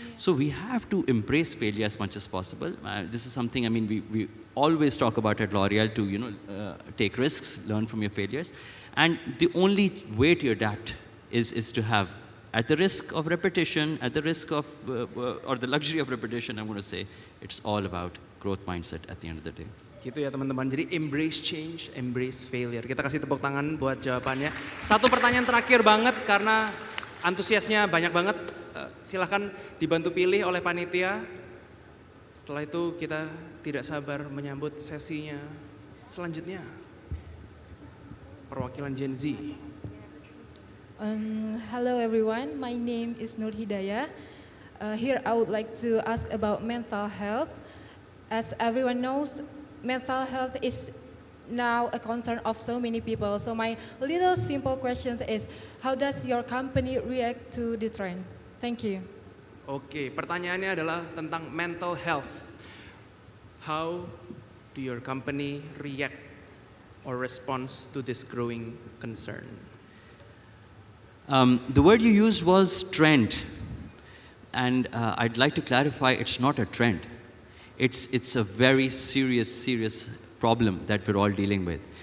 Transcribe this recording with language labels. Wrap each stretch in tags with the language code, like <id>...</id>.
<en>So we have to embrace failure as much as possible. This is something, I mean, we always talk about at L'Oreal to, take risks, learn from your failures. And the only way to adapt is to have, at the risk of repetition, at the risk of, or the luxury of repetition, I'm going to say, it's all about growth mindset at the end of the day.</en> <id>Gitu ya teman-teman, jadi</id> <en>embrace change, embrace failure.</en> <id>Kita kasih tepuk tangan buat jawabannya. Satu pertanyaan terakhir banget karena antusiasnya banyak banget. Silahkan dibantu pilih oleh panitia. Setelah itu kita tidak sabar menyambut sesinya selanjutnya. Perwakilan Gen Z.</id> <en>Hello everyone, my name is Nur Hidayah. Here I would like to ask about mental health. As everyone knows, mental health is now a concern of so many people. So my little simple question is, how does your company react to the trend? Thank you.</en> <id>Oke, pertanyaannya adalah tentang mental health.</id> <en>How do your company react or respond to this growing concern? The word you used was trend. And I'd like to clarify, it's not a trend. It's a very serious problem that we're all dealing with.</en>